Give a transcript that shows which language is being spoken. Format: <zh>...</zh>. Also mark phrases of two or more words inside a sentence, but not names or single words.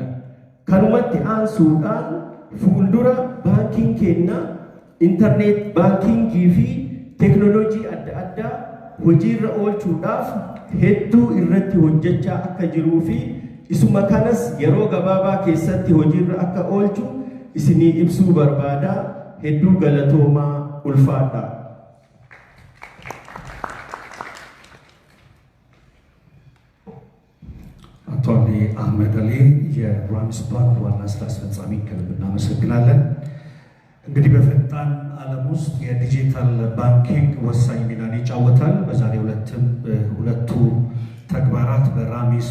<om>Kanumatti aansuudhaan fuuldura baankiin keenya intarneet baankingii fi teknoolojii adda addaa hojiirra oolchuudhaaf hedduu irratti hojjechaa akka jiruu fi isuma kanas yeroo gabaabaa keessatti hojiirra akka oolchu isinii ibsuu barbaada. Hedduu galatoomaa ulfaadha.</om> <am>አቶ አሊ አህመድ አሊ የራሚስ ባንክ ዋና ስራ አስፈጻሚ ከልብ እናመሰግናለን። እንግዲህ በፈጣን ዓለም ውስጥ የዲጂታል ባንኪንግ ወሳኝ ሚናን ይጫወታል። በዛሬው ዕለትም ሁለቱ ተግባራት በራሚስ</am>